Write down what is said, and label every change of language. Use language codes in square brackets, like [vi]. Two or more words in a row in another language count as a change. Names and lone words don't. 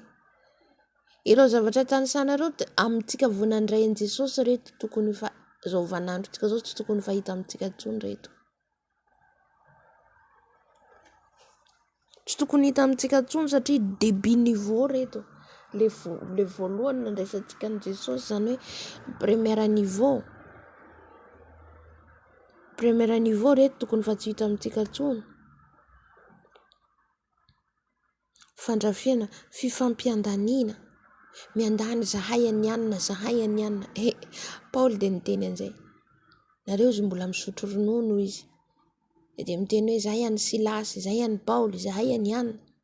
[mg] Ireo zavatra tanisanareo amintsika vonandray an' Jesosy reto tokony fa zao vanandro tsika zao tsy tokony fahita amintsika intsony reto. Tsy tokony hita amintsika intsony satria [fr] début niveau [mg] reto. Le voalohany nandraisantsika an' Jesosy zany hoe [fr] première niveau. Première niveau [mg] reto tokony fa tsy hita amintsika intsony. Fandrafiana, fifampiandanina. Miandany zahay anianina, zahay anianina. Paul dia niteny an'izay. Nareo izy mbola misotro ronono izy. Dia miteny hoe zahay any Silasy, zahay any Paul, zahay anianina.